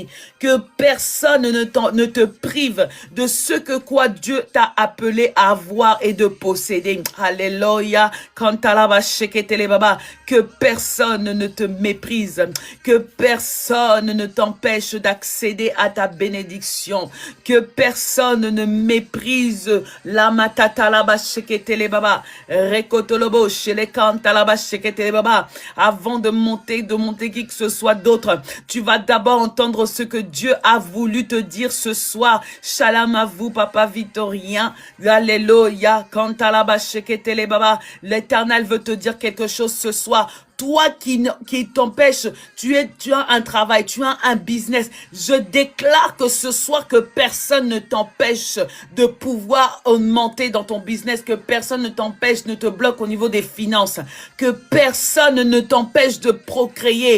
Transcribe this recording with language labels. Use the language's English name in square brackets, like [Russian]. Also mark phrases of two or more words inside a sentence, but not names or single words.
[French] Que personne ne te prive de ce que quoi Dieu t'a appelé à avoir et de posséder. Alléluia. Que personne ne te méprise. Que personne ne t'empêche d'accéder à ta bénédiction. Que personne ne méprise la matatalaba sheketele baba. Rekotolobo shele kantalaba sheketele baba. Avant de monter qui que ce soit d'autre, tu vas d'abord entendre ce que Dieu a voulu te dire ce soir. Shalom à vous, Papa Victorien. Alléluia. Kantalaba sheketele baba. L'Éternel veut te dire quelque chose ce soir. Toi qui t'empêche, tu as un travail, tu as un business. Je déclare que ce soir que personne ne t'empêche de pouvoir augmenter dans ton business, que personne ne t'empêche, ne te bloque au niveau des finances, que personne ne t'empêche de procréer.